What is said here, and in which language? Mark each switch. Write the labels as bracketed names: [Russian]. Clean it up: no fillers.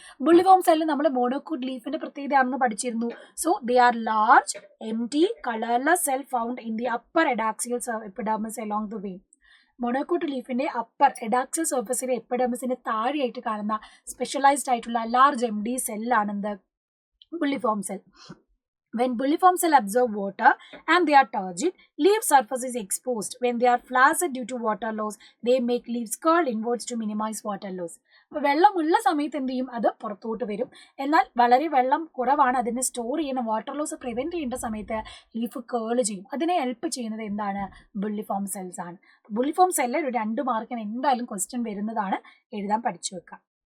[Malayalam] Bulliform cell നമ്മൾ monocot ലീഫിന്റെ പ്രത്യേകതയാണെന്ന് പഠിച്ചിരുന്നു. [English] So they are large empty colourless cell found in the upper adaxial epidermis along the vein. [Malayalam] മൊണോകോട്ട് ലീഫിന്റെ upper എഡാക്സിയൽ സർഫസിലെ എപ്പിഡെർമിസിന്റെ താഴെയായിട്ട് കാണുന്ന specialised ആയിട്ടുള്ള large M D സെല്ലാണ് എന്ത്? Bulliform cell. [English] When bulliform cell absorb water and they are turgid, leaf surface is exposed. When they are flaccid due to water loss, they make leaves curl inwards to minimize water loss. [Malayalam] അപ്പോൾ വെള്ളമുള്ള സമയത്ത് എന്ത് ചെയ്യും? അത് പുറത്തോട്ട് വരും. എന്നാൽ വളരെ വെള്ളം കുറവാണ്, അതിനെ സ്റ്റോർ ചെയ്യുന്ന വാട്ടർ ലോസ് പ്രിവെന്റ് ചെയ്യേണ്ട സമയത്ത് ലീഫ് കേൾ ചെയ്യും. അതിനെ ഹെൽപ്പ് ചെയ്യുന്നത് എന്താണ്? ബുള്ളിഫോം സെൽസ് ആണ്. ബുള്ളിഫോം സെല്ലിൽ ഒരു 2 മാർക്കിന് എന്തായാലും ക്വസ്റ്റ്യൻ വരുന്നതാണ്, എഴുതാൻ പഠിച്ചു വെക്കാം.